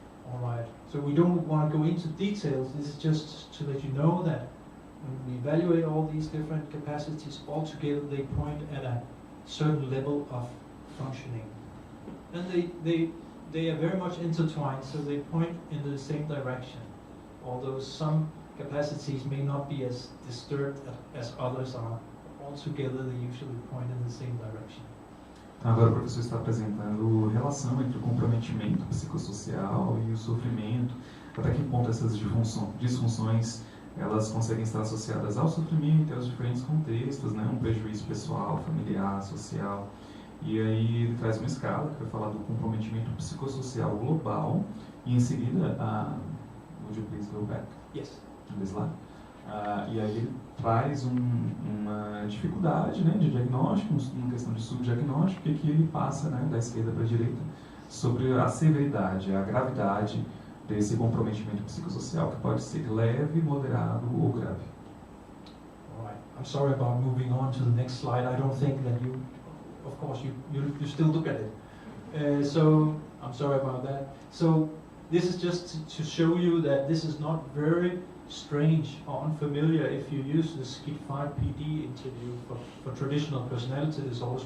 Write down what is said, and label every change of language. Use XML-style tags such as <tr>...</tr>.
<en>All right, so we don't want to go into details. This is just to let you know that when we evaluate all these different capacities, all together they point at a certain level of functioning. And they are very much intertwined, so they point in the same direction, although some capacities may not be as disturbed as others are. All together they usually point in the same direction.</en> <pt>Então, agora o professor está apresentando relação entre o comprometimento psicossocial e o sofrimento, até que ponto essas disfunções elas conseguem estar associadas ao sofrimento e aos diferentes contextos, né? Um prejuízo pessoal, familiar, social. E aí ele traz uma escala que vai falar do comprometimento psicossocial global e em seguida,</pt> <en>would you please go back? Yes. This slide.</en> <pt>E aí ele traz uma dificuldade, né, de diagnóstico, uma questão de subdiagnóstico, e que ele passa, né, da esquerda para a direita sobre a severidade, a gravidade desse comprometimento psicossocial, que pode ser leve, moderado ou grave.</pt> <en>All right. I'm sorry about moving on to the next slide. I don't think that you, of course, you still look at it. So I'm sorry about that. So this is just to show you that this is not very strange or unfamiliar if you use the SCID-5 PD interview for traditional personality disorders.</en>